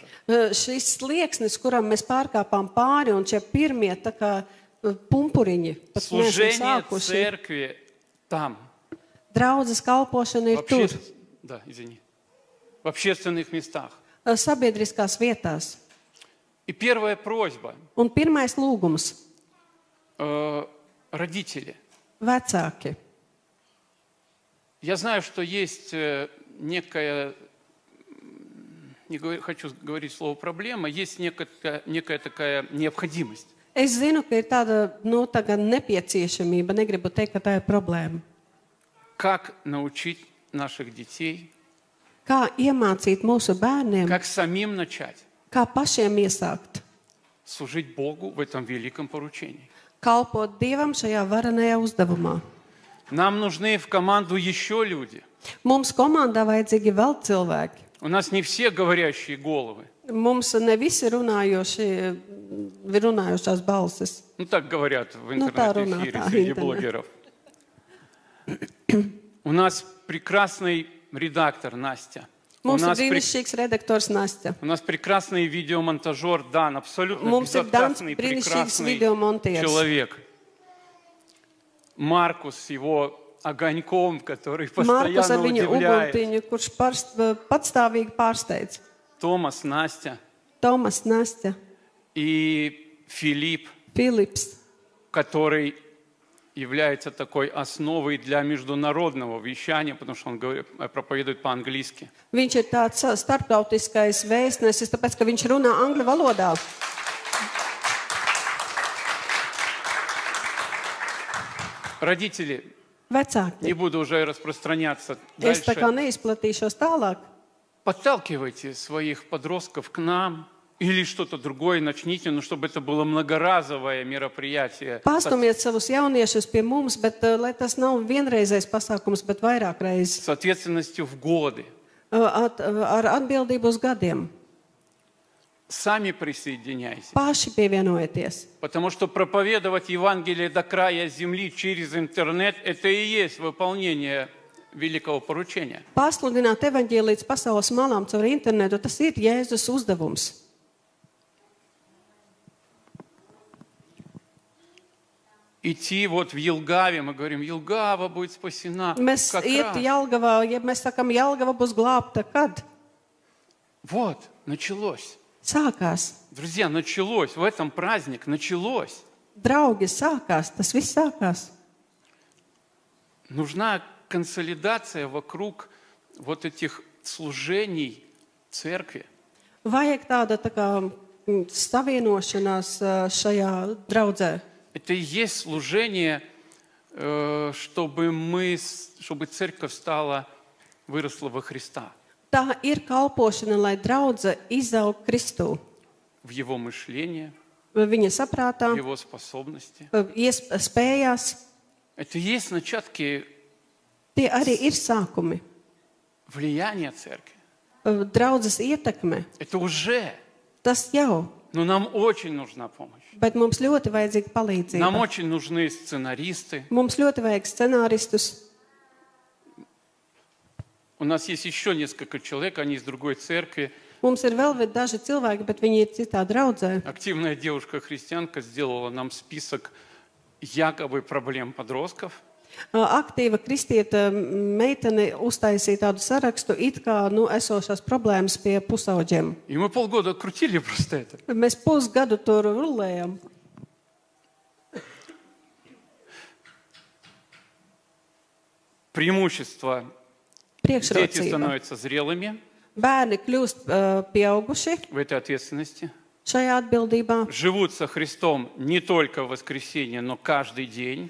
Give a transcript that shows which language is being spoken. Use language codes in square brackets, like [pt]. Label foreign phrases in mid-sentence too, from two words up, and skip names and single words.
[lv] Šis slieksnis, kuram mēs pārkāpām pāri, un šie pirmie tā kā pumpuriņi, pat neesam [ru] Служение [lv] sākuši. [ru] церкви там. [lv] Draudzes kalpošana ir tur, [ru] Да, извини. В общественных местах. [lv] sabiedriskās vietās. [ru] И первая просьба. [lv] Un pirmais lūgums [ru] Родители. [lv] - vecāki. [ru] Я знаю, что есть некая, хочу говорить слово проблема, есть некая такая необходимость. [lv] Es zinu, ka ir tāda, tagad nepieciešamība, negribu teikt, ka tā ir problēma. [ru] Как научить наших детей, [lv] Kā iemācīt mūsu bērniem, [ru] как самим начать [lv] kā pašiem iesākt, [ru] служить Богу в этом великом поручении. [lv] kalpot Dievam šajā varenajā uzdevumā. [ru] Нам нужны в команду еще люди. [lv] Mums komandā vajadzīgi vēl cilvēki. [ru] У нас не все говорящие головы. [lv] Mums ne visi runājušās balsis. [ru] Ну, так говорят в [lv] tā runā, [ru] интернет-эфире [lv] tā, [ru] среди интернет. блогеров. У нас прекрасный редактор Настя. У [lv] Mums ir [ru] нас, [lv] brīnišķīgs redaktors Nastja. [ru] у нас прекрасный видеомонтажер Дан. Абсолютно [lv] Mums ir Dans, [ru] безотказный, [lv] brīnišķīgs [ru] прекрасный [lv] video montieris. [ru] человек. Маркус с его огоньком, который [lv] Markus ar [ru] постоянно [lv] viņu [ru] удивляет. [lv] uguntiņu, kurš patstāvīgi pārsteidz. [ru] Томас, Настя [lv] Tomas, Nastja, [ru] и Филипп, [lv] Filips, [ru] который является такой основой для международного вещания, потому что он проповедует по-английски. [lv] Viņš ir tāds starptautiskais vēstnesis, tāpēc, ka viņš runā angļu valodā. [ru] Родители, [lv] Vecāki, [ru] не буду уже распространяться [lv] es tā kā [ru] дальше. [lv] neizplatīšos tālāk. [ru] Подталкивайте своих подростков к нам или что-то другое начните, но чтобы это было многоразовое мероприятие. [lv] Pastumiet savus jauniešus pie mums, bet lai tas nav vienreizējs pasākums, bet vairāk reizes [ru] С ответственностью в годы. [lv] ar atbildību uz gadiem. [ru] Сами присоединяйтесь. [lv] Paši pievienojieties. [ru] Потому что проповедовать Евангелие до края земли через интернет – это и есть выполнение великого поручения. [lv] Pasludināt evaņģēliju līdz pasaules malām caur internetu, tas ir Jēzus uzdevums. [ru] Идти вот в Елгаве, мы говорим, Елгава будет спасена. [lv] Mēs [ru] Как [lv] iet [ru] раз. [lv] Jelgavā, ja mēs sakam, Jelgava būs glābta, kad? [ru] Вот, началось. [lv] Sākās. [ru] Друзья, началось. В этом праздник началось. [lv] Draugi, sākās. Tas viss sākās. [ru] Нужна консолидация вокруг вот этих служений церкви. [lv] Vajag tāda tā kā savienošanās šajā draudzē. [ru] Это и есть служение, чтобы церковь выросла во Христа. [lv] Tā ir kalpošana, lai draudze izaug Kristū. [ru] в Его мышлении, [lv] Viņa saprātā, [ru] в Его способности. [lv] spējās, [ru] Это и есть начатки [lv] tie arī ir sākumi. [ru] влияния церкви. [lv] Draudzes ietekme, [ru] Это уже. [lv] tas jau, [ru] Но нам очень нужна помощь. [lv] bet mums ļoti vajadzīga [ru] Нам [lv] palīdzība. [ru] очень нужны сценаристы. [lv] Mums ļoti vajag scenāristus. [ru] У нас есть еще несколько человек, они из другой церкви. [lv] Mums ir vēl daži cilvēki, bet viņi ir citā draudzē. [ru] Активная девушка-христианка сделала нам список якобы проблем подростков. [lv] Aktīva kristieta meitene uztaisīja tādu sarakstu, it kā esošās problēmas pie pusauģiem. [ru] И мы полгода крутили просто это. [lv] Mēs pusgadu tur rulējam. [ru] Преимущество. Дети [lv] Priekšrocība. [ru] становятся зрелыми [lv] Bērni kļūst pieauguši [ru] в этой ответственности. [lv] šajā atbildībā. [ru] Живут со Христом не только в воскресенье, но каждый день.